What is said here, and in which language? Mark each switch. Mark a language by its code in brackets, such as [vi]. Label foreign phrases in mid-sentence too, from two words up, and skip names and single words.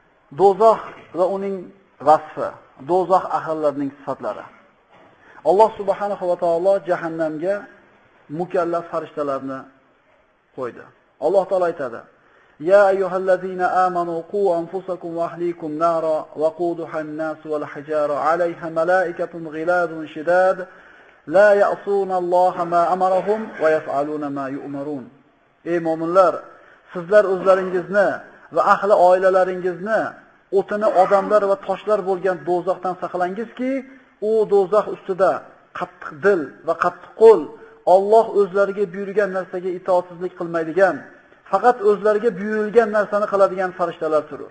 [uz] Do'zax va uning vasfi, do'zax ahllarining sifatlari. Alloh [ar] سبحانه وتعالى [uz] jahannamga mukallaf farishtalarni qo'ydi. Alloh taolo aytadi: [ar] "يا أيها الذين آمنوا قوا أنفسكم وأهليكم نارا وقودها الناس والحجارة عليها ملائكة غلاظ شداد لا يعصون الله ما أمرهم ويفعلون ما يؤمرون." [uz] Ey mu'minlar, sizlar o'zlaringizni va ahli oilalaringizni o'tini odamlar va toshlar bo'lgan do'zaxdan saqlangizki, u do'zax ustida qattiq dil va qattiq qo'l, Alloh o'zlariga buyurgan narsaga itoatsizlik qilmaydigan, faqat o'zlariga buyurilgan narsani qiladigan farishtalar turur.